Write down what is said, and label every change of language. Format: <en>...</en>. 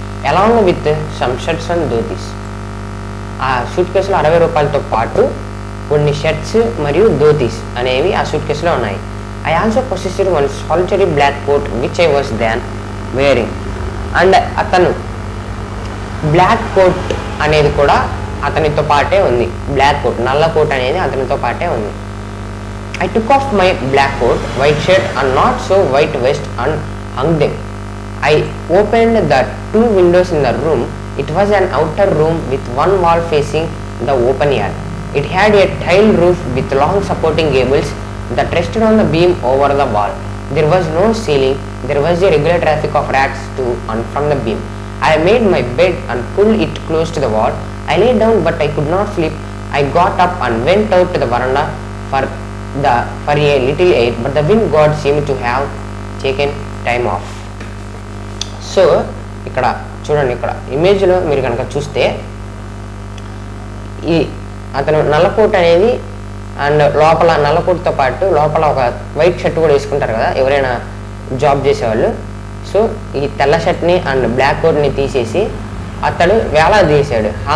<en>Along with some shirts and dhotis.</en> <te>ఆ suit కేసులో 60 రూపాయలతో పాటు కొన్ని షర్ట్స్ మరియు ధోతీస్ అనేవి ఆ సూట్ కేసులో ఉన్నాయి.</te> <en>I also possessed one solitary black coat which I was then wearing.</en> <te>And అతను బ్లాక్ కోట్ అనేది కూడా అతనితో పాటే ఉంది. బ్లాక్ కోట్, నల్ల కోట్ అనేది అతనితో పాటే ఉంది.</te> <en>I took off my black coat, white shirt and not so white vest and hung them. I opened the 2 windows in the room. It was an outer room with one wall facing the open yard. It had a tiled roof with long supporting gables that rested on the beam over the wall. There was no ceiling. There was a regular traffic of rats to and from the beam. I made my bed and pulled it close to the wall. I lay down but I could not sleep. I got up and went out to the veranda for a little air, but the wind god seemed to have taken time off.</en> <te>So ఇక్కడ చూడండి, ఇక్కడ ఇమేజ్లో మీరు కనుక చూస్తే ఈ అతను నల్లకోట్ అనేది అండ్ లోపల నల్లకోట్తో పాటు లోపల ఒక వైట్ షర్ట్ కూడా వేసుకుంటారు కదా ఎవరైనా జాబ్ చేసేవాళ్ళు. సో ఈ తెల్ల షర్ట్ని అండ్ బ్లాక్ కోట్ని తీసేసి అతడు వేలాడదీశాడు.</te>